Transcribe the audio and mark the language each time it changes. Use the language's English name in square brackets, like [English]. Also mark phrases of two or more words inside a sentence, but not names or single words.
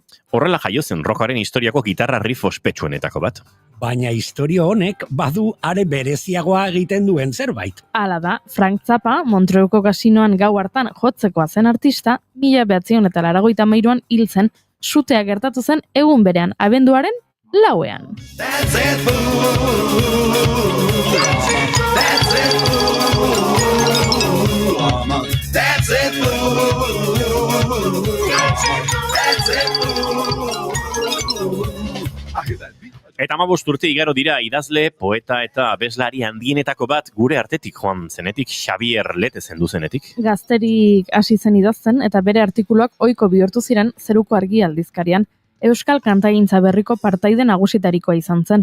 [Basque] Horrela jaio zen rockaren historiako gitarra riff ospetsuenetako bat. Baina historio honek badu are bereziagoa egiten duen zerbait. Hala da, Frank Zappa, Montreuxko kasinoan gau hartan jotzekoa zen artista, 1983an hil zen, sutea gertatu zen egun berean, abenduaren 4ean. [English] That's it, boo. That's it, boo. That's it, boo. That's it, boo. [Basque] Eta 15 urte igaro dira idazle, poeta eta abeslari handienetako bat gure artetik joan zenetik, Xabier Lete zendu zenetik. Gazterik hasi zen idazten eta bere artikuluak ohiko bihurtu ziren Zeruko Argi aldizkarian. Euskal kantagintza berriko partaide nagusitarikoa izan zen.